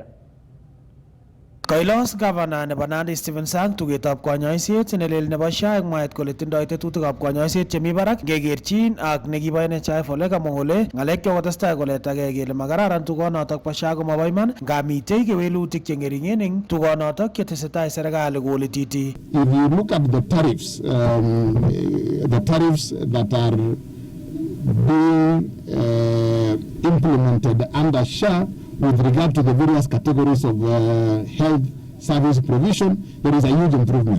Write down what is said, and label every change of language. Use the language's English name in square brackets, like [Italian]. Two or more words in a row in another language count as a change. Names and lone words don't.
[Kalenjin] Kailos Governor nebo Nandi Stephen Sang tugetab konyoiset nelel nebo SHA eng mwaet kole tindoi tetutikab konyoiset chemi barak ngekerchin ak nekibo NHIF ole kamwa kole ng'alek chokotestai koletagei kele makararan tugonotok bo SHA komobo iman ngamitei kewelutik cheng'ering'en eng tugonotok chetesetai serikali koletiti. [English] If you look at the tariffs that are being implemented under SHA with regard to the various categories of health service provision, there is a huge improvement.